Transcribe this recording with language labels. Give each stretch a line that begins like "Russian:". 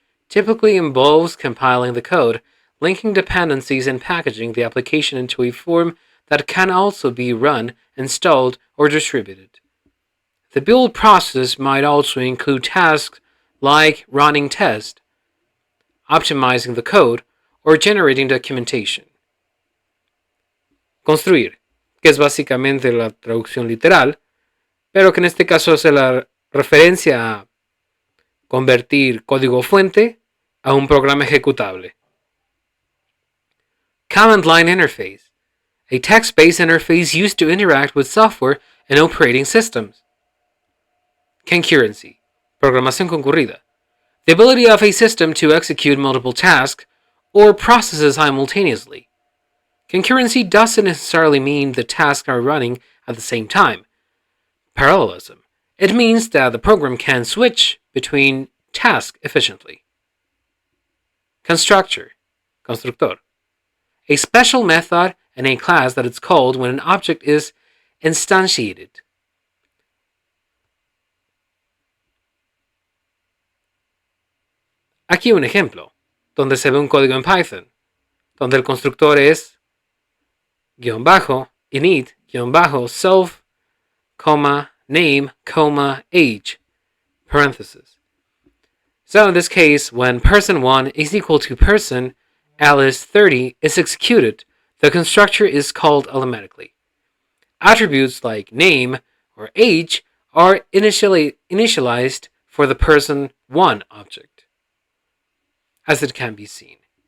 English: Typically involves compiling the code, linking dependencies, and packaging the application into a form that can also be run, installed, or distributed. The build process might also include tasks like running tests, optimizing the code, or generating documentation.
Spanish: Construir, que es básicamente la traducción literal, pero que en este caso hace la referencia a convertir código fuente a un programa ejecutable.
English: Command Line Interface, a text-based interface used to interact with software and operating systems. Concurrency,
Spanish: programación concurrida,
English: the ability of a system to execute multiple tasks or processes simultaneously. Concurrency doesn't necessarily mean the tasks are running at the same time. Parallelism, it means that the program can switch between tasks efficiently. Constructor, a special method and a class that is called when an object is instantiated.
Spanish: Aquí un ejemplo, donde se ve un código en Python, donde el constructor es init, self, name, age, parenthesis.
English: So in this case, when person1 is equal to person Alice 30 is executed, the constructor is called automatically. Attributes like name or age are initialized for the person1 object, as it can be seen.